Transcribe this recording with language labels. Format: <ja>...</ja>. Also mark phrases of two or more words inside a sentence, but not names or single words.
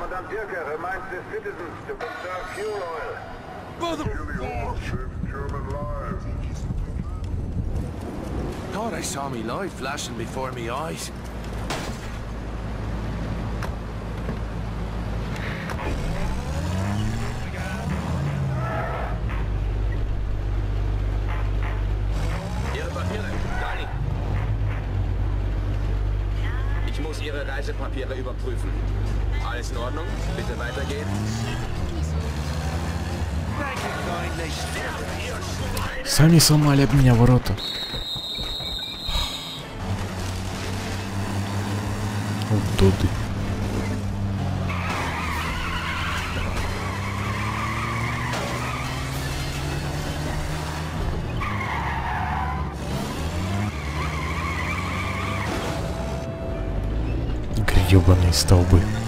<en>Kirke reminds the citizens to conserve fuel oil. German lives. Thought I saw me light flashing before me eyes.</en> <de>Ihre Papiere, Dani. Ich muss Ihre Reisepapiere überprüfen. Alles in Ordnung? Bitte weitergehen.</de> <ru>Сами сломали об меня ворота. Удоды. Гребаные столбы.</ru>